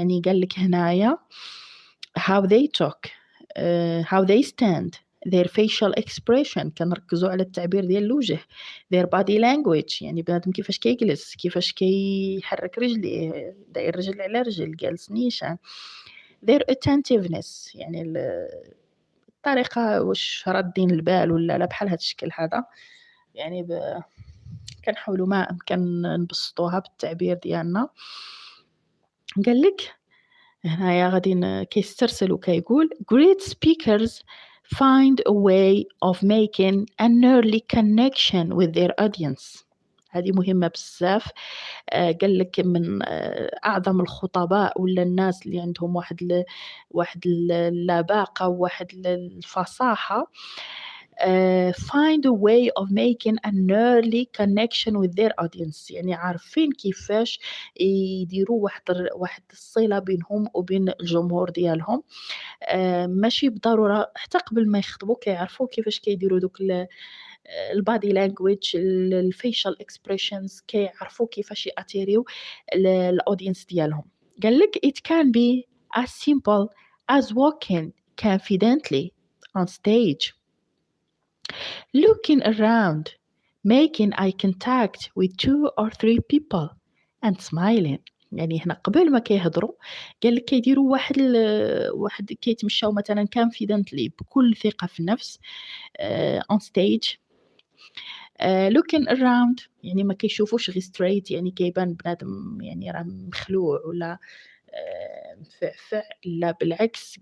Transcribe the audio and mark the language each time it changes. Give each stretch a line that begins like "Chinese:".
Arabic: يعني قال لك هنايا
English: how they talk, how they stand, their facial expression.
Arabic: كنركزوا على التعبير ديال الوجه.
English: their body language،
Arabic: يعني بنادم كيفاش كيجلس، كيفاش كيحرك رجليه، داير رجل على رجل، جالس نيشان.
English: their attentiveness،
Arabic: يعني الطريقة واش رادين البال ولا لا، بحال هاد الشكل هذا. يعني كنحاولوا ما أمكن نبسطوها بالتعبير ديالنا. قال لك هنايا غادي كيسترسل وكيقول
English: great speakers find a way of making an early connection with their audience.
Arabic: هذه مهمة بزاف. قال لك من أعظم الخطباء ولا الناس اللي عندهم واحد اللباقة وواحد الفصاحة
English: find a way of making an early connection with their audience.
Arabic: يعني عارفين كيفاش يديروا واحد الصلة بينهم وبين الجمهور ديالهم. ماشي بالضرورة حتى قبل ما يخطبوا كيعرفوا كيفاش كيديروا دوك البادي لانجويج، الفيشال اكسبريشنز، كيعرفوا كيفاش ياتيريو الاودينس ديالهم. قال لك
English: it can be as simple as walking confidently on stage, looking around, making eye contact with 2 or 3 people and smiling.
Arabic: يعني هنا قبل ما كيهضروا قال لك كيديروا واحد كيتمشاو مثلا confidently بكل ثقة في النفس
English: on stage. looking around
Arabic: يعني ما كيشوفوش غير straight، يعني كيبان بنادم يعني راه مخلوع ولا مفعفع، لا بالعكس.